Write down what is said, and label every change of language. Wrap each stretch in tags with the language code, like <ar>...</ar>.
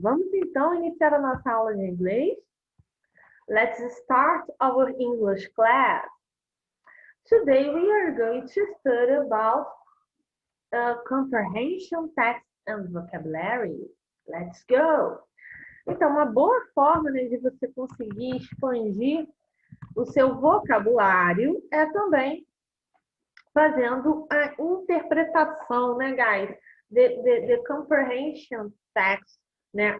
<pt>Vamos então iniciar a nossa aula de inglês?</pt> <en>Let's start our English class. Today we are going to study about comprehension, text and vocabulary. Let's go.</en> <pt>Então, uma boa forma, né, de você conseguir expandir o seu vocabulário é também fazendo a interpretação, né, guys?</pt> <en>The comprehension text, né?</en>